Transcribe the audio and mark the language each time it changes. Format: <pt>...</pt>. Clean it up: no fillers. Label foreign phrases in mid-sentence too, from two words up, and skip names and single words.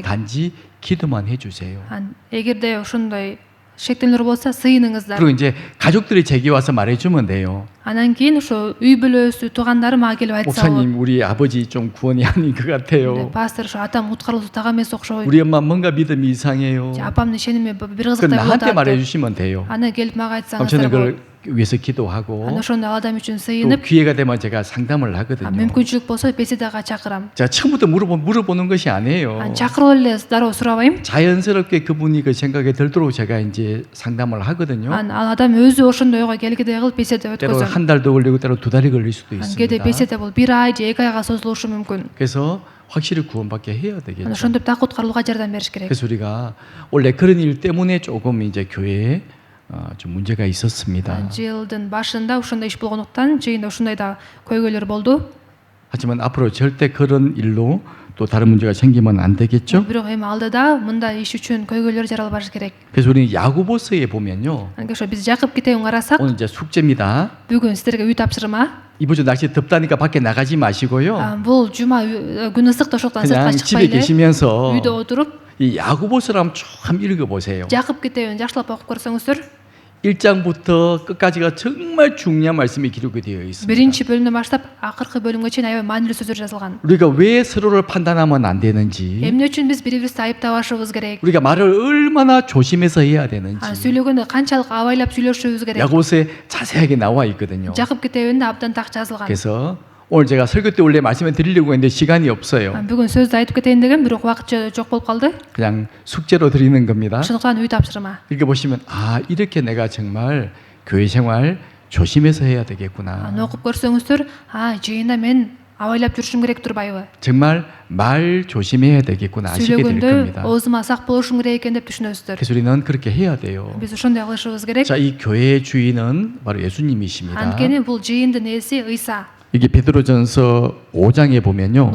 <ko>단지 기도만 해주세요.</ko> <ky>эгерде ошондой шектелүүлөр болсо сыйыныңыздар.</ky> <ko>그리고 이제 가족들이 제게 와서 말해주면 돼요.</ko> <ky>анан кийин ошо үй бүлөсү, туугандары мага келип айтса,</ky> <ko>목사님 우리 아버지 좀 구원이 아닌 것 같아요.</ko> <ky>пастор ошо атам куткарылуусу так эмес окшойт.</ky> <ko>우리 엄마 뭔가 믿음이 이상해요.</ko> <ky>апамдын ишеними бир</ky> <ko>그</ko> <ky>кызыктай болуп</ky> <ko>나한테</ko> <ky>атат деп.</ky> <ko>말해주시면 돼요.</ko> <ky>анан келип мага</ky> <ko>그럼 저는</ko> <ky>айтсаңыздар</ky> <ko>그걸</ko> <ky>болот.</ky> <ko>위해서 기도하고</ko> <ky>ана ошондой адам үчүн</ky> <ko>또</ko> <ky>сыйынып</ky> <ko>기회가 되면 제가 상담을 하거든요.</ko> <ky>мүмкүнчүлүк болсо беседага чакырам.</ky> <ko>제가 처음부터 물어보는 것이 아니에요.</ko> <ky>чакырып эле дароо сурабайм.</ky> <ko>자연스럽게 그분이 그 생각에 들도록 제가 이제 상담을 하거든요.</ko> <ky>ал адам өзү ошондой ойго келгидей кылып беседа</ky> <ko>때로</ko> <ky>өткөзөм.</ky> <ko>한 달도 걸리고 때로 두 달이 걸릴 수도</ko> <ky>кээде</ky> <ko>있습니다.</ko> <ky>беседа бул 1 ай же 2 айга созулушу мүмкүн.</ky> <ko>그래서 확실히 구원받게 해야 되겠죠.</ko> <ky>ошондоп так куткарылууга жардам бериш керек.</ky> <ko>그래서 우리가 원래 그런 일 때문에 조금 이제 교회에 좀 문제가 있었습니다.</ko> <ky>жылдын башында ушундай иш болгондуктан жыйында ушундай да көйгөйлөр болду.</ky> <ko>하지만 앞으로 절대 그런 일로 또 다른 문제가 생기면 안 되겠죠.</ko> <ky>бирок эми алдыда мындай иш үчүн көйгөйлөр жаралбаш керек.</ky> <ko>그래서 우리 야고보서에 보면요.</ko> <ky>анткени ошо биз Жакып китебин карасак</ky> <ko>오늘 이제 숙제입니다.</ko> <ky>бүгүн сиздерге үй тапшырма.</ky> <ko>이번 주 날씨 덥다니까 밖에 나가지 마시고요.</ko> <ky>бул жума күн ысык да ошондуктан</ky> <ko>그냥</ko> <ky>сыртка</ky> <ko>집에</ko> <ky>чыкпай эле</ky> <ko>계시면서</ko> <ky>үйдө отуруп</ky> <ko>이 야고보서를 한번 좀 읽어보세요.</ko> <ky>Жакып китебин жакшылап окуп көрсөңүздөр</ky> <ko>1장부터 끝까지가 정말 중요한 말씀이 기록이 되어 있습니다.</ko> <ky>биринчи бөлүмдөн баштап акыркы бөлүмгө чейин аябай маанилүү сөздөр жазылган.</ky> <ko>우리가 왜 서로를 판단하면 안 되는지,</ko> <ky>эмне үчүн биз бири бирибизди айыптабашыбыз керек?</ky> <ko>우리가 말을 얼마나 조심해서 해야 되는지</ko> <ky>сүйлөгөндө канчалык абайлап сүйлөшүбүз керек?</ky> <ko>야고보서에 자세하게 나와 있거든요.</ko> <ky>Жакып китебинде абдан так жазылган.</ky> <ko>그래서 오늘 제가 설교 때 원래 말씀을 드리려고 했는데 시간이 없어요.</ko> <ky>бүгүн сөздү айтып кетейин деген бирок убакыт жок болуп калды.</ky> <ko>그냥 숙제로 드리는 겁니다.</ko> <ky>ошондуктан үй тапшырма.</ky> <ko>읽어보시면 아 이렇게 내가 정말 교회 생활 조심해서 해야 되겠구나.</ko> <ky>аны окуп көрсөңүздөр жыйында мен абайлап жүрүшүм керек турбайбы?</ky> <ko>정말 말 조심해야 되겠구나 아시게 될</ko> <ky>сүйлөгөндө</ky> <ko>겁니다.</ko> <ky>оозума сак болушум керек экен деп түшүнөсүздөр.</ky> <ko>그래서 우리는 그렇게 해야 돼요.</ko> <ky>биз ошондой кылышыбыз керек.</ky> <ko>자, 이 교회의 주인은 바로 예수님이십니다.</ko> <ky>анткени бул жыйындын ээси ыйса.</ky> <ko>이게 베드로전서 5장에 보면요.</ko>